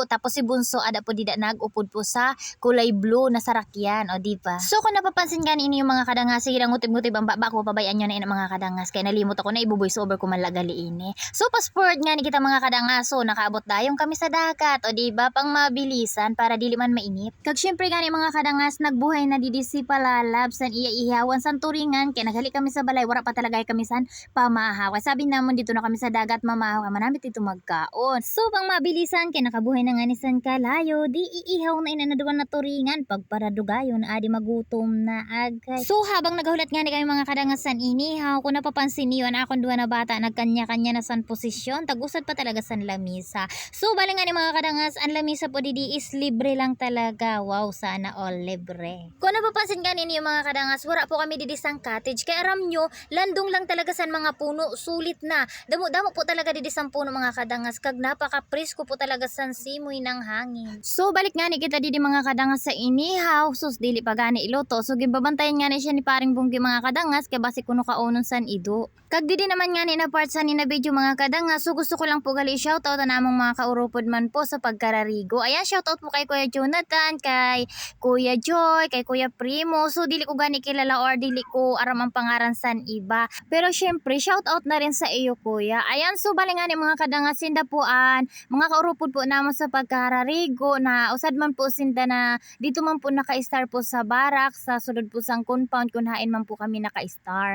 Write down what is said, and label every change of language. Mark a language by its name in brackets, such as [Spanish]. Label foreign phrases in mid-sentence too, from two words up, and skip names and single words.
[Masbatenyo] Tapos si Bunso ada po dida nagupod po sa kulay blue na sarakyan. [Filipino] O di ba? [Masbatenyo] So, kung napapansin gani niyo mga kadangas, sige lang ngutib-ngutib ang baba ko. Pabayaan nyo na mga kadangas. Kaya nalimot ako na ibuboys over ko malagali ini. So, passport nga ni kita mga kadangas. So, nakaabot dayong kami sa dagat. O di ba? Pang mabilisan para dili man mainip. Kag syempre gani mga kadangas, nagbuhay na didi si Palalab san iya ihawan san turingan kay naghali kami sa balay, wala pa talaga kami san pamahaw. Kay sabi namon dito na kami sa dagat mamahaw, manamit dito magkaon. So pang mabilisan kay nakabuhay na nga ni san kalayo, di iihaw na inanaduan na turingan pagparadugayon adi magutom na agay. So habang nagahulat nga ni kami mga kadangas san inihaw, kung napapansin niyo ang akong duwa na bata nagkanya-kanya na san posisyon, tagusad pa talaga san lamisa. So bali nga ni mga kadangas, ang lamisa po didi is libre lang talaga. [Filipino] Wow, sana all libre. [Masbatenyo] Kung napapansin nga ninyo mga kadangas, wala po kami didi sang cottage. Kaya aram nyo, landong lang talaga san mga puno, sulit na. Damo-damo po talaga didi sang puno mga kadangas. Kag napaka-presko po talaga san simoy ng hangin. So balik nga ni kita didi mga kadangas sa inihaw. Sus, dili pa gani iluto. So gibabantayan nga ni siya ni paring Bunggi mga kadangas. Kaya basi kuno kaunon san ido. Kag didi naman nga ni na part sa ni na video mga kadangas. So gusto ko lang po gali shoutout na namong mga kaurupod man po sa pagkararigo. Ayan, shoutout po kay Kuya Jonathan, kay Kuya Joy, kay Kuya Primo. So dili ko gani kilala or dili ko aram ang pangaran san iba. Pero syempre [English] shout out [Masbatenyo] na rin sa iyo kuya. Ayan, so bali nga ni mga kadangas sinda puan, mga kaurupod po namon sa pagkararigo na usad man po sinda na dito man po naka-star po sa barak sa sulod po sang compound kun hain man po kami naka-star.